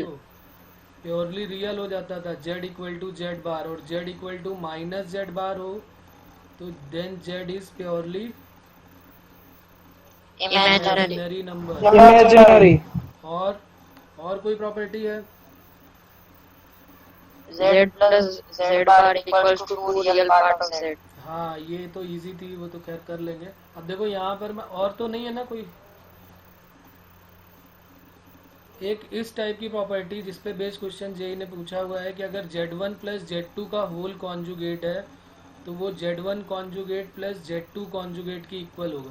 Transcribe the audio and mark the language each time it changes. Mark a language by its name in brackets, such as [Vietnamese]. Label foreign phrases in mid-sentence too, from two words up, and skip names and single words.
[English] purely real [Hindi] हो जाता था, [English] Z equal to Z bar, और Z equal to minus Z bar [Hindi] हो तो [English] then Z is purely imaginary number. इमेजिनरी। [Hindi] और कोई प्रॉपर्टी है? [English] Z plus Z bar equals to 2 real part of Z. [Hindi] हाँ ये तो इजी थी, वो तो खैर कर लेंगे। अब देखो यहाँ पर मैं, और तो नहीं है ना कोई? एक इस टाइप की प्रॉपर्टी जिसपे [English] base question [Hindi] जेई ने पूछा हुआ है कि अगर [English] Z1 plus Z2 [Hindi] का [English] whole conjugate [Hindi] है तो वो [English] Z1 conjugate plus Z2 conjugate [Hindi] की इक्वल होगा।